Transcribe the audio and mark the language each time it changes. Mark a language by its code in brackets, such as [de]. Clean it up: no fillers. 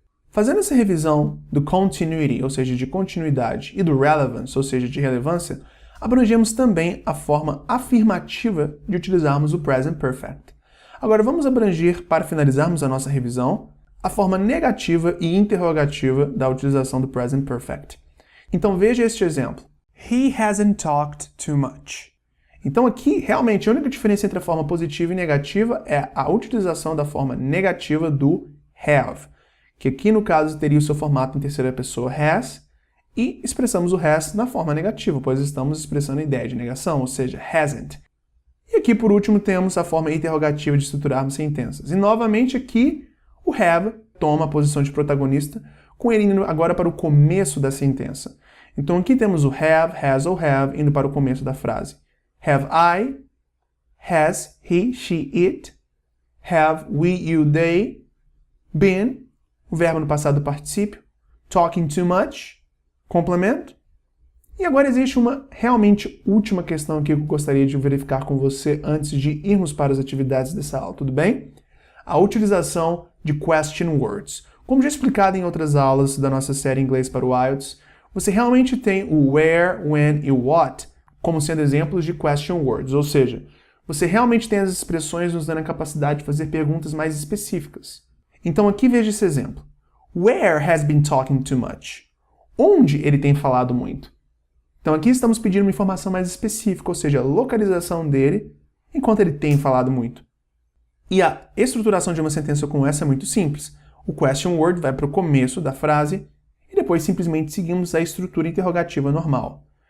[pt] Fazendo essa revisão do continuity, ou seja, de continuidade, e do relevance, ou seja, de relevância, abrangemos também a forma afirmativa de utilizarmos o present perfect. Agora vamos abranger, para finalizarmos a nossa revisão, a forma negativa e interrogativa da utilização do present perfect. Então veja este exemplo. [en] He hasn't talked too much. [pt] Então aqui, realmente, a única diferença entre a forma positiva e negativa é a utilização da forma negativa do have, que aqui no caso teria o seu formato em terceira pessoa has, e expressamos o has na forma negativa, pois estamos expressando a ideia de negação, ou seja, hasn't. E aqui, por último, temos a forma interrogativa de estruturarmos sentenças. E, novamente, aqui, o have toma a posição de protagonista, com ele indo agora para o começo da sentença. Então, aqui temos o have, has ou have, indo para o começo da frase. Have I, has he, she, it, have we, you, they, been, o verbo no passado particípio, [en] talking too much, [pt] complemento. E agora existe uma realmente última questão aqui que eu gostaria de verificar com você antes de irmos para as atividades dessa aula, tudo bem? A utilização de question words. Como já explicado em outras aulas da nossa série Inglês para o IELTS, você realmente tem o where, when e o what como sendo exemplos de question words, ou seja, você realmente tem as expressões nos dando a capacidade de fazer perguntas mais específicas. Então aqui veja esse exemplo. [en] Where has been talking too much? [pt] Onde ele tem falado muito? Então aqui estamos pedindo uma informação mais específica, ou seja, a localização dele enquanto ele tem falado muito. E a estruturação de uma sentença como essa é muito simples. O question word vai para o começo da frase e depois simplesmente seguimos a estrutura interrogativa normal.